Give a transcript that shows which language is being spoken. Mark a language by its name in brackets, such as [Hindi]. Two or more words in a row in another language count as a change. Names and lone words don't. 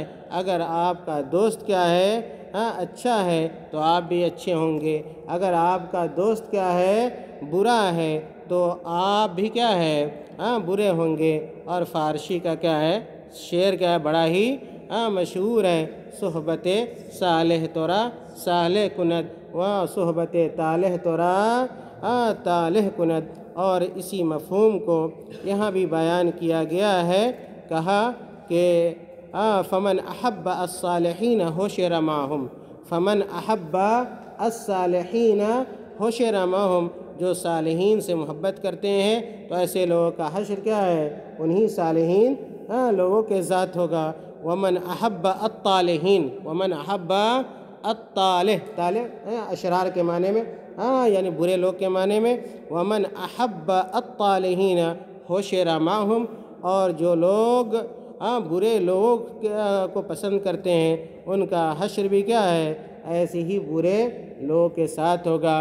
[Urdu] اگر آپ کا دوست کیا ہے اچھا ہے تو آپ بھی اچھے ہوں گے، اگر آپ کا دوست کیا ہے برا ہے تو آپ بھی کیا ہے برے ہوں گے۔ اور فارسی کا کیا ہے شعر کیا ہے بڑا ہی مشہور ہے، [Persian] صحبت صالح تورا صالح کند و صحبت طالح تورا طالح کند۔ [Urdu] اور اسی مفہوم کو یہاں بھی بیان کیا گیا ہے، کہا کہ [Arabic] فمن احب الصالحین حشر معہم، فمن احب الصالحین حشر معہم، [Urdu] جو صالحین سے محبت کرتے ہیں تو ایسے لوگوں کا حشر کیا ہے انہی صالحین لوگوں کے ذات ہوگا۔ [Arabic] ومن احب الطالحین، ومن احب الطالح، [Urdu] طالح اشرار کے معنی میں یعنی برے لوگ کے معنی میں، [Arabic] ومن احب الطالحین حشر معہم، [Urdu] اور جو لوگ برے لوگوں کو پسند کرتے ہیں ان کا حشر بھی کیا ہے ایسے ہی برے لوگوں کے ساتھ ہوگا۔